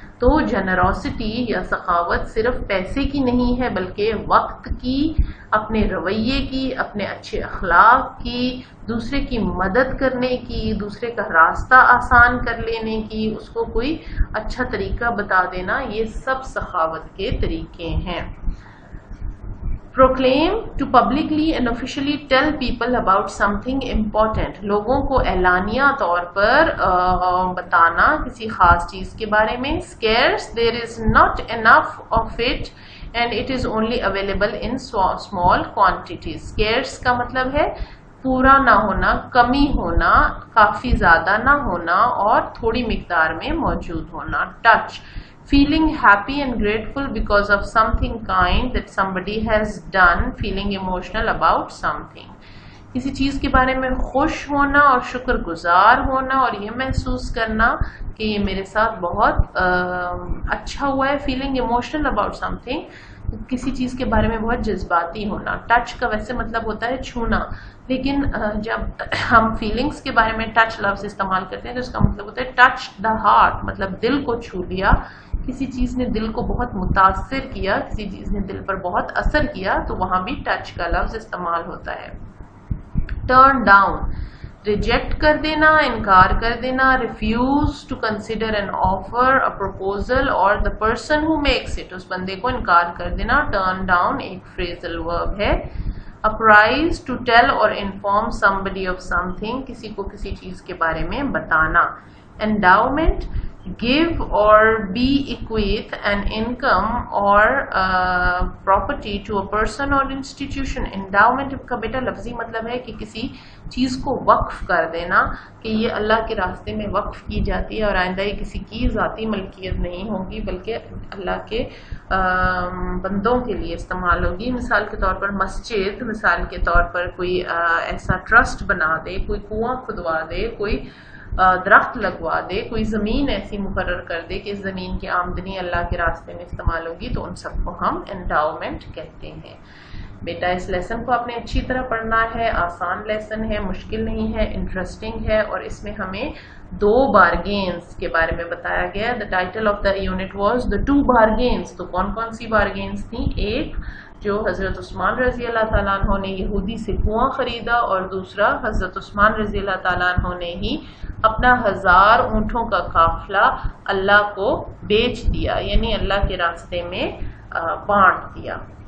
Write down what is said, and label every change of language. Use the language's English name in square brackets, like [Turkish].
[Urdu] تو جنراسٹی یا سخاوت صرف پیسے کی نہیں ہے، بلکہ وقت کی، اپنے رویے کی، اپنے اچھے اخلاق کی، دوسرے کی مدد کرنے کی، دوسرے کا راستہ آسان کر لینے کی، اس کو کوئی اچھا طریقہ بتا دینا، یہ سب سخاوت کے طریقے ہیں. [English] proclaim to publicly and officially tell people about something important. [Urdu] لوگوں کو اعلانیہ طور پر بتانا کسی خاص چیز کے بارے میں. [English] Scarce, there is not enough of it and it is only available in small quantities. [Urdu] Scarce کا مطلب ہے پورا نہ ہونا, کمی ہونا, کافی زیادہ نہ ہونا اور تھوڑی مقدار میں موجود ہونا. [English] Touch, feeling happy and grateful because of something kind that somebody has done, feeling emotional about something. [Urdu] کسی چیز کے بارے میں خوش ہونا اور شکر گزار ہونا اور یہ محسوس کرنا کہ یہ میرے ساتھ بہت اچھا ہوا ہے. [English] feeling emotional about something, [Urdu] کسی چیز کے بارے میں بہت جذباتی ہونا. ٹچ کا ویسے مطلب ہوتا ہے چھونا, لیکن جب ہم فیلنگس کے بارے میں ٹچ لفظ استعمال کرتے ہیں تو اس کا مطلب ہوتا ہے ٹچ دا ہارٹ, مطلب دل کو چھو لیا. کسی چیز نے دل کو بہت متاثر کیا, کسی چیز نے دل پر بہت اثر کیا, تو وہاں بھی ٹچ کا لفظ استعمال ہوتا ہے. ٹرن ڈاؤن, ریجیکٹ کر دینا, انکار کر دینا. [English] refuse to consider an offer, a proposal or the person who makes it, [Urdu] اس بندے کو انکار کر دینا. ٹرن ڈاؤن ایک فریزل ورب ہے. [English] apprise, to tell or inform somebody of something, [Urdu] کسی کو کسی چیز کے بارے میں بتانا. [English] Endowment, give or bequeath an income or property to a person or institution. [Urdu] Endowment کا بیٹا لفظی مطلب ہے کہ کسی چیز کو وقف کر دینا, کہ یہ اللہ کے راستے میں وقف کی جاتی ہے اور آئندہ یہ کسی کی ذاتی ملکیت نہیں ہوگی بلکہ اللہ کے بندوں کے لیے استعمال ہوگی. مثال کے طور پر مسجد, مثال کے طور پر کوئی ایسا ٹرسٹ بنا دے, کوئی کنواں کھدوا دے, کوئی درخت لگوا دے, کوئی زمین ایسی مقرر کر دے کہ اس زمین کی آمدنی اللہ کے راستے میں استعمال ہوگی, تو ان سب کو ہم انڈاؤمنٹ کہتے ہیں. بیٹا اس لیسن کو آپ نے اچھی طرح پڑھنا ہے. آسان لیسن ہے, مشکل نہیں ہے, انٹرسٹنگ ہے, اور اس میں ہمیں 2 بارگینز کے بارے میں بتایا گیا. [English] The title of the unit was the 2 bargains. [Urdu] تو کون کون سی بارگینز تھیں؟ ایک جو حضرت عثمان رضی اللہ تعالیٰ عنہ نے یہودی سے کنواں خریدا, اور دوسرا حضرت عثمان رضی اللہ تعالیٰ عنہ نے ہی اپنا 1000 اونٹوں کا قافلہ اللہ کو بیچ دیا, یعنی اللہ کے راستے میں بانٹ دیا.